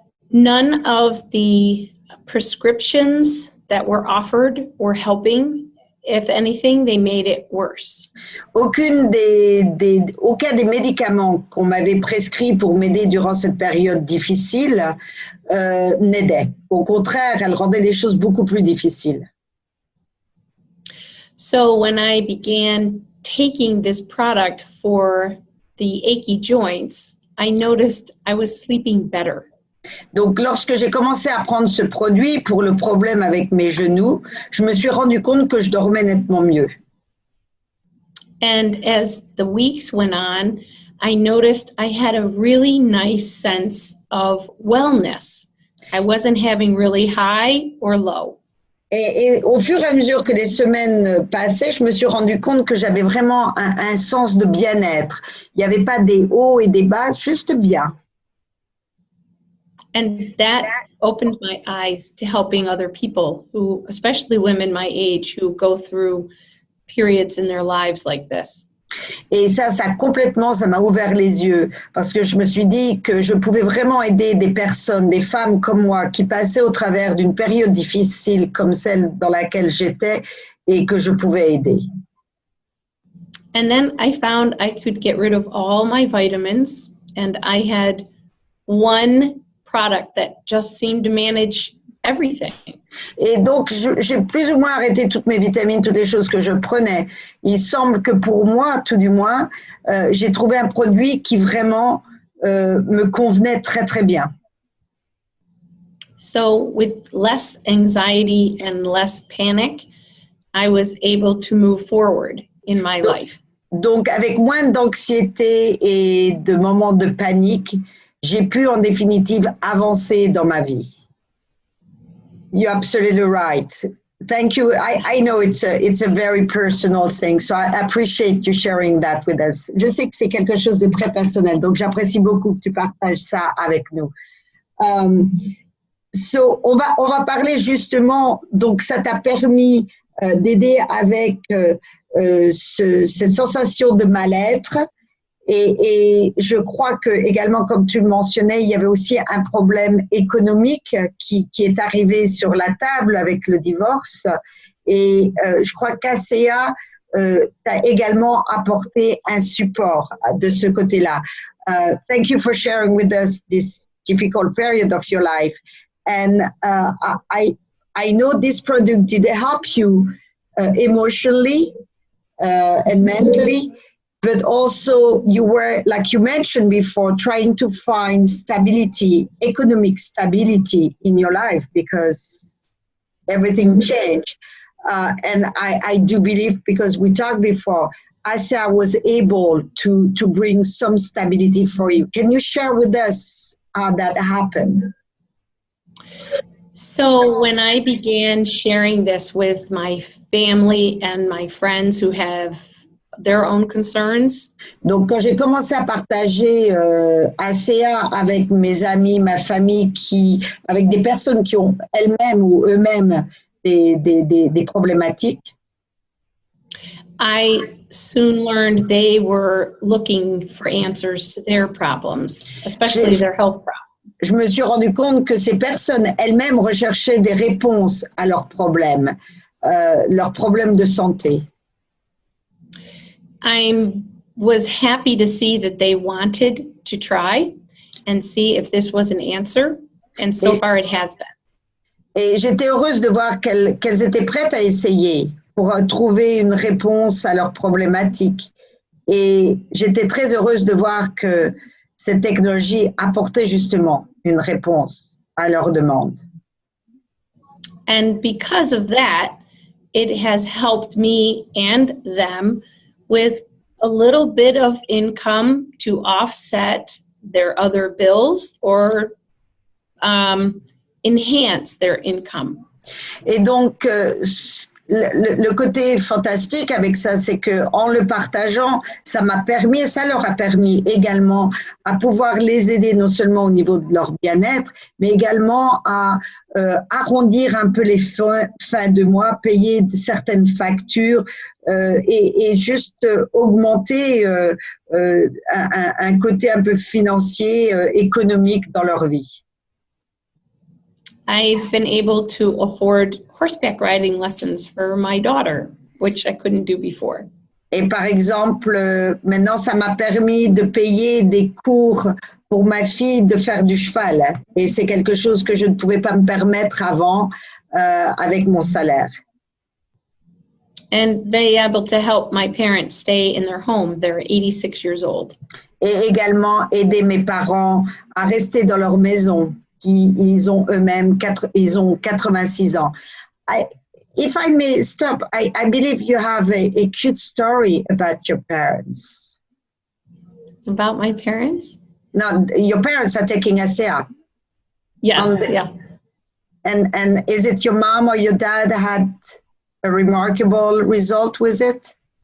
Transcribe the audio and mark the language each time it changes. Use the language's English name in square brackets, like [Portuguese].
[English] None of the prescriptions that were offered were helping. If anything, they made it worse. [French] Aucun des médicaments qu'on m'avait prescrits pour m'aider durant cette période difficile n'aidait. Au contraire, elle rendait les choses beaucoup plus difficiles. [English] So when I began taking this product for the achy joints, I noticed I was sleeping better. [French] Donc, lorsque j'ai commencé à prendre ce produit pour le problème avec mes genoux, je me suis rendu compte que je dormais nettement mieux. [English] And as the weeks went on, I noticed I had a really nice sense of wellness. I wasn't having really high or low. [French] Et au fur et à mesure que les semaines passaient, je me suis rendu compte que j'avais vraiment un sens de bien-être. Il n'y avait pas des hauts et des bas, juste bien. [English] And that opened my eyes to helping other people who, especially women my age, who go through periods in their lives like this. [French] Et ça m'a ouvert les yeux parce que je me suis dit que je pouvais vraiment aider des personnes, des femmes comme moi qui passaient au travers d'une période difficile comme celle dans laquelle j'étais et que je pouvais aider. [English] And then I found I could get rid of all my vitamins, and I had one product that just seemed to manage everything. [French] Et donc, j'ai plus ou moins arrêté toutes mes vitamines, toutes les choses que je prenais. Il semble que pour moi, tout du moins, j'ai trouvé un produit qui vraiment me convenait très, très bien. [English] So with less anxiety and less panic, I was able to move forward in my life. [French] Donc, avec moins d'anxiété et de moments de panique, j'ai pu en définitive avancer dans ma vie. [English] You're absolutely right. Thank you. I know it's a very personal thing, so I appreciate you sharing that with us. [French] Je sais que c'est quelque chose de très personnel, donc j'apprécie beaucoup que tu partages ça avec nous. So, on va parler justement, donc ça t'a permis d'aider avec cette sensation de mal-être. Et je crois que également, comme tu le mentionnais, il y avait aussi un problème économique qui est arrivé sur la table avec le divorce. Et je crois qu'Asea t'a également apporté un support de ce côté-là. [English] Thank you for sharing with us this difficult period of your life. And I know this product did help you emotionally and mentally. But also you were, like you mentioned before, trying to find stability, economic stability in your life because everything changed. And I do believe, because we talked before, Asea was able to bring some stability for you. Can you share with us how that happened? So when I began sharing this with my family and my friends who have their own concerns. [French] Donc, quand j'ai commencé à partager Asea avec mes amis, ma famille, avec des personnes qui ont elles-mêmes ou eux-mêmes des problématiques, [English] I soon learned they were looking for answers to their problems, especially their health problems. [French] je me suis rendu compte que ces personnes elles-mêmes recherchaient des réponses à leurs problèmes de santé. [English] I was happy to see that they wanted to try and see if this was an answer, and so far it has been. [French] Et j'étais heureuse de voir qu'elles étaient prêtes à essayer pour trouver une réponse à leurs problématiques. Et j'étais très heureuse de voir que cette technologie apportait justement une réponse à leurs demandes. [English] And because of that, it has helped me and them with a little bit of income to offset their other bills or enhance their income. [French] Et donc, le côté fantastique avec ça, c'est que en le partageant, ça leur a permis également à pouvoir les aider non seulement au niveau de leur bien-être, mais également à arrondir un peu les fins de mois, payer certaines factures et juste augmenter un côté un peu financier, économique dans leur vie. [English] I've been able to afford horseback riding lessons for my daughter, which I couldn't do before. [French] Et par exemple, maintenant, ça m'a permis de payer des cours pour ma fille de faire du cheval. Et c'est quelque chose que je ne pouvais pas me permettre avant avec mon salaire. [English] And be able to help my parents stay in their home. They're 86 years old. [French] Et également aider mes parents à rester dans leur maison. Ils ont eux-mêmes 86 ans. [English] If I may stop, I believe you have a cute story about your parents. About my parents? No, your parents are taking Asea. Yes, yeah. And is it your mom or your dad had a remarkable result with it?